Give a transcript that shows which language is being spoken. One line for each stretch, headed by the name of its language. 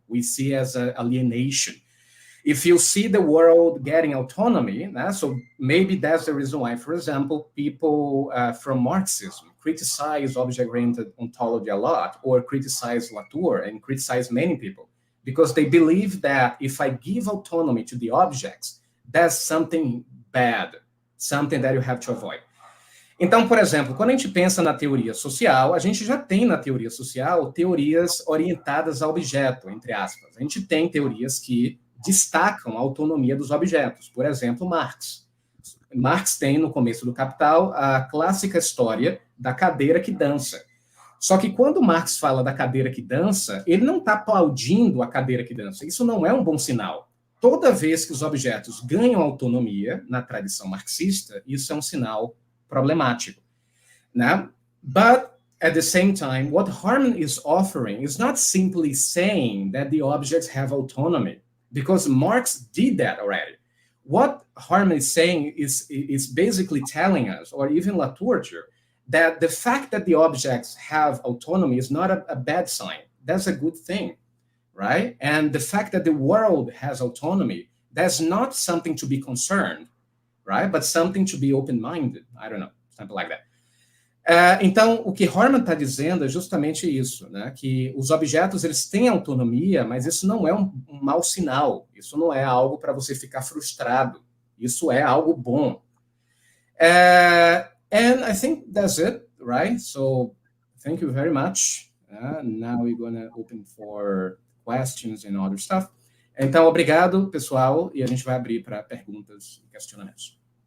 English: We see as an alienation. If you see the world getting autonomy, so maybe that's the reason why, for example, people from Marxism criticize object-oriented ontology a lot, or criticize Latour and criticize many people, because they believe that if I give autonomy to the objects, that's something bad, something that you have to avoid.
Portuguese: Então, por exemplo, quando a gente pensa na teoria social, a gente já tem na teoria social teorias orientadas a objeto, entre aspas. A gente tem teorias que destacam a autonomia dos objetos. Por exemplo, Marx. Marx tem, no começo do Capital, a clássica história da cadeira que dança. Só que quando Marx fala da cadeira que dança, ele não está aplaudindo a cadeira que dança. Isso não é um bom sinal. Toda vez que os objetos ganham autonomia, na tradição marxista, isso é um sinal problemático. Né?
English: But at the same time, what Harman is offering is not simply saying that the objects have autonomy, because Marx did that already. What Harman is saying is basically telling us, or even Latour, that the fact that the objects have autonomy is not a bad sign. That's a good thing, right? And the fact that the world has autonomy, that's not something to be concerned, right? But something to be open-minded. I don't know, something like that.
Portuguese: Então, o que Harman está dizendo é justamente isso, né? Que os objetos eles têm autonomia, mas isso não é um mau sinal. Isso não é algo para você ficar frustrado. Isso é algo bom.
English: And I think that's it, right? So, thank you very much. Now we're going to open for questions and other stuff.
Portuguese: Então, obrigado, pessoal, e a gente vai abrir para perguntas e questionamentos.